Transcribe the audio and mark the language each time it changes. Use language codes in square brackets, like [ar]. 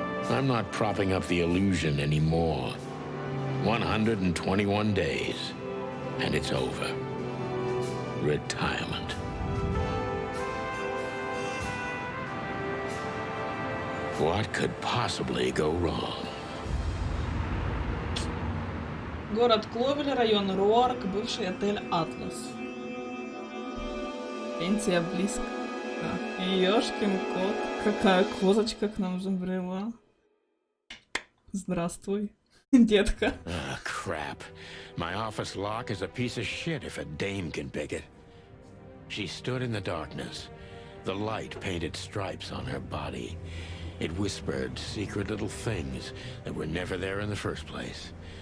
[en] I'm not propping up the illusion anymore. 121 days, and it's over. Retirement. What could possibly go wrong? [ru] Город Кловель, район Руарк, бывший отель «Атлас». Пенсия близко. Ёшкин кот, какая козочка к нам забрела. Здравствуй, детка. [en] Crap. My office lock is a piece of shit if a dame can pick it. She stood in the darkness. The light painted stripes on her body. It whispered secret little things that were never there in the first place.